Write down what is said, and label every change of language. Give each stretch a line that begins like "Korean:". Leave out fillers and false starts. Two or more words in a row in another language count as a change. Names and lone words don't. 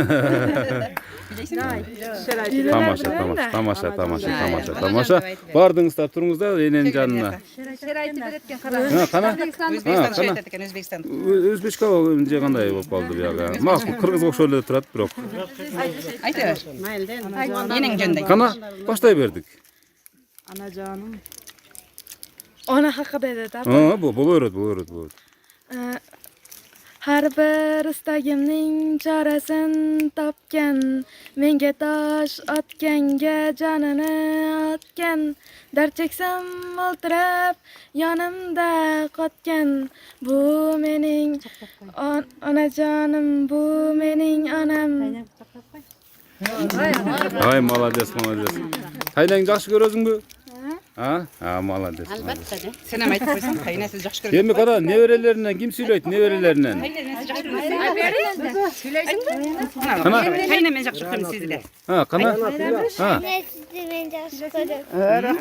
Kyrgyz: Тамаша. Бардыңыздар, туруңуздар эненин жанына. Шер айтып берет экен, Кана? Өзбекстан. Өзбекче кандай болуп калды бияга? Макул кыргыз окшой эле турат, бирок. Айта бер. Энең жөнүндө. Кана, баштай бердик.
Uzbek: Ona haqida edi. Bo'laveradi. Har bir istagimning chorasin topgan, menga tosh otganga jonini otgan, dard cheksam o'ltirib yonimda qotgan, bu mening onajonim, bu mening onam.
Kyrgyz: Ay, молодец. Кайнаңды жакшы көрөсүңбү? Молодец. Албетте. Сен эми айтып койсоң, кайнасы жакшы көрөт. Эми кара, неберелеринен ким сүйлөйт, неберелеринен? Кайнасы жакшы көрөт. Кайна мен жакшы көрөм сизди. Кана? Мен жакшы көрөм.